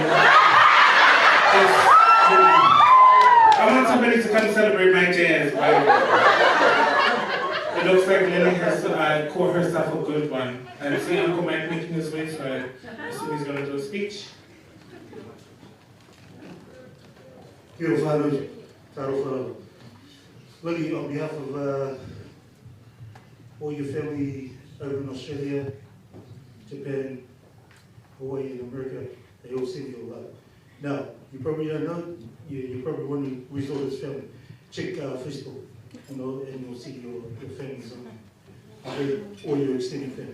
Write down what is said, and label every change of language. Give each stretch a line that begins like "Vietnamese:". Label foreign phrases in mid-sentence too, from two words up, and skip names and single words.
English: I want somebody to come celebrate my jazz. It looks like Lily has caught herself a good one. And see Uncle Mike making his way, so I assume he's going to do a speech.
Māori: Kia ora whanau, taro whanau.
English: Lily, on behalf of all your family over in Australia, Japan, Hawaii and America, they all send you a lot. Now, you probably don't know, you're probably wondering where's all this family. Check Facebook and you'll see your families on there, all your extended family.